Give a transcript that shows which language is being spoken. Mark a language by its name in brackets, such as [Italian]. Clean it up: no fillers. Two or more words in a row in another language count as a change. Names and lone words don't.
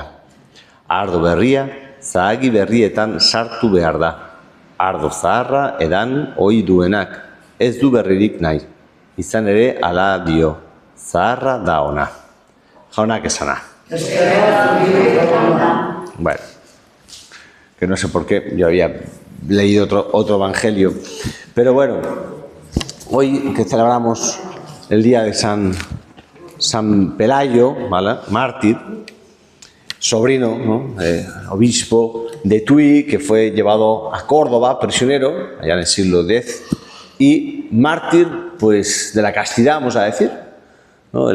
[Basque] Ardo berria zahagi berrietan sartu behar da. Ardo zaharra edan ohi duenak, ez du berririk nahi. Izan ere ala dio, zaharra da ona. Jaunak esana. [Spanish] Bueno, que no sé por qué, yo había leído otro evangelio, pero bueno, hoy que celebramos el día de San Pelayo, ¿vale? Mártir, sobrino, ¿no? Obispo de Tui, que fue llevado a Córdoba, prisionero, allá en el siglo X, y mártir, pues, de la castidad, vamos a decir, ¿no?